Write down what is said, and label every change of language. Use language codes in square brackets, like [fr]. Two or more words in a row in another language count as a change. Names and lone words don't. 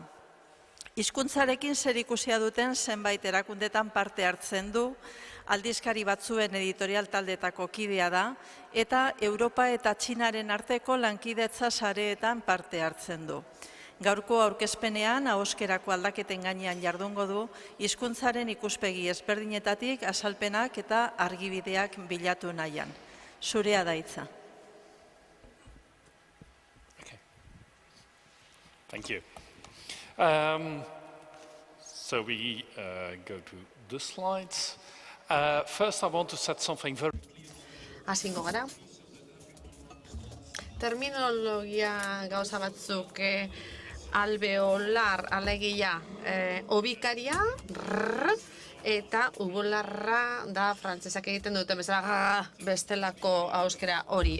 [eu] Hizkuntzarekin zerikusia duten zenbait erakundetan parte hartzen du, aldizkari batzuen editorial taldetako kidea da, eta Europa eta Txinaren arteko lankidetza sareetan parte hartzen du. Gaurko aurkezpenean, ahoskerako aldaketen gainean jardungo du, hizkuntzaren ikuspegi ezberdinetatik azalpenak eta argibideak bilatu nahian. Zurea da hitza. [en] Thank you. So we go to the slides. First, I want to set something very... [eu] Hasingo gara. Terminologia gauza batzuk alveolar, alegia, obikaria, eta ubularra da frantzesak egiten duten bezala bestelako auskera hori.